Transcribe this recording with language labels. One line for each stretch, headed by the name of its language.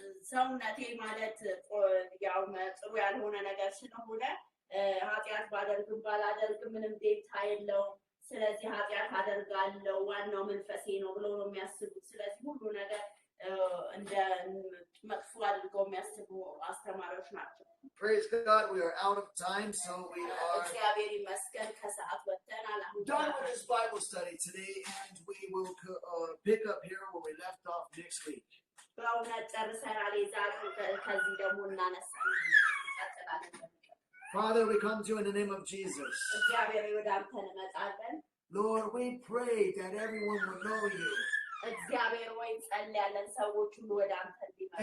Amharic: ሰውነቴ ማለት ያው ጥሩ ያልሆነ ነገር ስለሆነ ኃጢአት ባደርግም ባላደርግም ምንም ዴታ የለውም። ስለዚህ ኃጢአት አደርጋለሁ ዋናው መንፈሴ ነው ብለው ነው የሚያስቡት። ስለዚህ ሁሉ ነገር እንደ መጥፎ አድርገው የሚያስቡ አስተማሪዎች ናቸው።
English: Praise God, we are out of time, so we are
Amharic: እግዚአብሔር ይመስገን ከሰዓት ወጥተናል። አሁን
English: done with this Bible study today, and we will pick up here where we left off next week.
Amharic: በእውነት ጨርሰናል። የዛሬው ከዚህ ደግሞ እናነሳለን እንቀጥላለን።
English: Father, we come to you in the name of Jesus.
Amharic: እግዚአብሔር ወደ አንተ እንመጣለን።
English: Lord, we pray that everyone will know you
Amharic: እግዚአብሔር ወይ ጸልያለን ሰዎች ሁሉ ወደ አንተ እንዲመጡ